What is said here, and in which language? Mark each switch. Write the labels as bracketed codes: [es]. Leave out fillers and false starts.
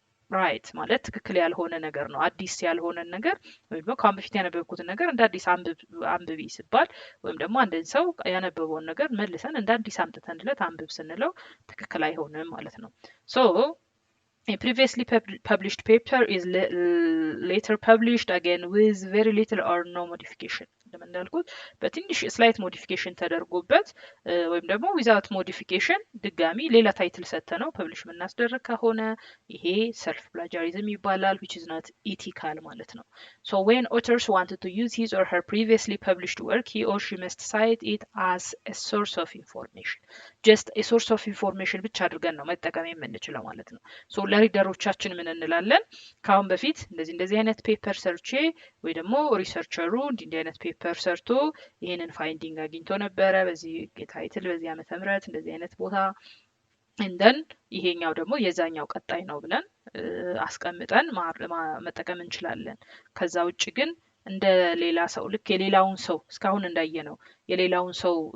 [am] ራይት ማለት ትክክል ያልሆነ ነገር ነው። አዲስ ያልሆነ ነገር ወይም ደግሞ ካሁን በፊት ያነበብኩትን ነገር እንደ አዲስ አንብቢ ሲባል ወይም ደግሞ አንድን ሰው ያነበበውን ነገር መልሰን እንደ አዲስ አምጥተንለት አንብብ ስንለው ትክክል አይሆንም ማለት ነው። [en] So a previously published paper is later published again with very little or no modification. [am] እንደምናልኩት በትንሽ ስላይት ሞዲፊኬሽን ተደርጎበት ወይም ደግሞ [en] without modification [am] ድጋሚ ሌላ ታይትል ሰጥተነው ፐብሊሽ የምናስደርግ ከሆነ ይሄ ሰልፍ ፕላጃሪዝም ይባላል [en] which is not ethical [am] ማለት ነው። [en] So when authors wanted to use his or her previously published work he or she must cite it as a source of information. just a source of information [am] ብቻ አድርገን ነው መጠቀም የምንችለው ማለት ነው። So ለሪደሮቻችን ምን እንላለን? ካሁን በፊት እንደዚህ አይነት ፔፐር ሰርቼ ወይ ደግሞ ሪሰርቸሩ እንዲህ አይነት ፔፐር ሰርቶ ይሄንን ፋይንዲንግ አግኝቶ ነበረ በዚህ ታይትል በዚህ ዓመተ ምህረት እንደዚህ አይነት ቦታ እንደን ይሄኛው ደግሞ የዛኛው ቀጣይ ነው ብለን አስቀምጠን መጠቀም እንችላለን። ከዛ ውጪ ግን እንደ ሌላ ሰው ልክ የሌላውን ሰው እስካሁን እንዳየ ነው የሌላውን ሰው